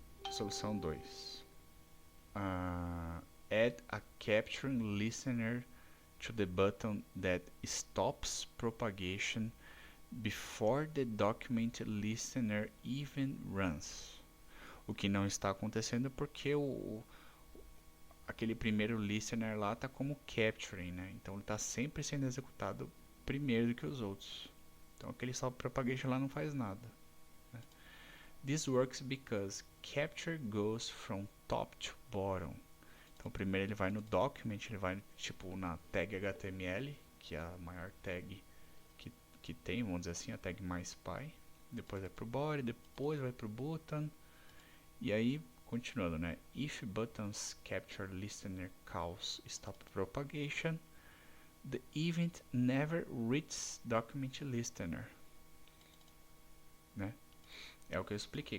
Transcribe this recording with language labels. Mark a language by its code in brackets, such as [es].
[pt] Solução 2. [en] Add a capturing listener to the button that stops propagation before the document listener even runs. [pt] O que não está acontecendo porque aquele primeiro listener lá está como capturing, né? Então ele está sempre sendo executado primeiro do que os outros. Então aquele stop propagation lá não faz nada. Né? [en] This works because capture goes from top to bottom. [pt] Então primeiro ele vai no document, ele vai tipo na tag HTML, que é a maior tag que tem, vamos dizer assim, a tag mais pai. Depois vai pro body, depois vai pro button. E aí, continuando, né? [en] If buttons capture listener calls stop propagation, the event never reaches document listener. [pt] Né? É o que eu expliquei.